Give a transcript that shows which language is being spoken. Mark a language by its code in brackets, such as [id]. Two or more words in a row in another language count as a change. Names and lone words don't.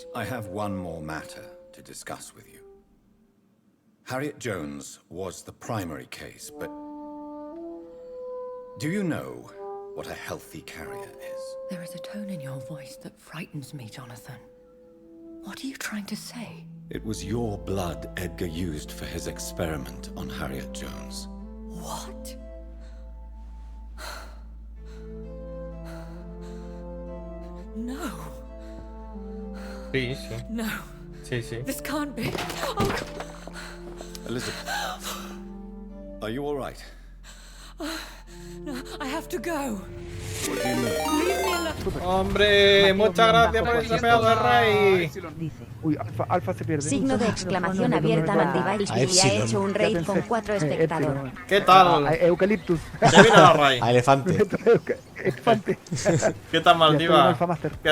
[en] I have one more matter to discuss with you. Harriet Jones was the primary case, but do you know what a healthy carrier is? There is a tone in your voice that frightens me, Jonathan. What are you trying to say? It was your blood Edgar used for his experiment on Harriet Jones. What? No. [es] Sí, sí. [en] No. [es] Sí, sí. [en] This can't be. Oh, God. Elizabeth, are you all right? No, I have to go. What do you mean? Leave me alone. [es] Hombre, muchas gracias por ese pedazo de rey. Uy, alfa se pierde. Signo de exclamación abierta Mandibais A y ha Epsilon. hecho un raid con 4 espectadores. ¿Qué tal? Eucaliptus. Se viene la rey. A elefante. Elefante. ¿Qué tal, Maldiva? ¿Qué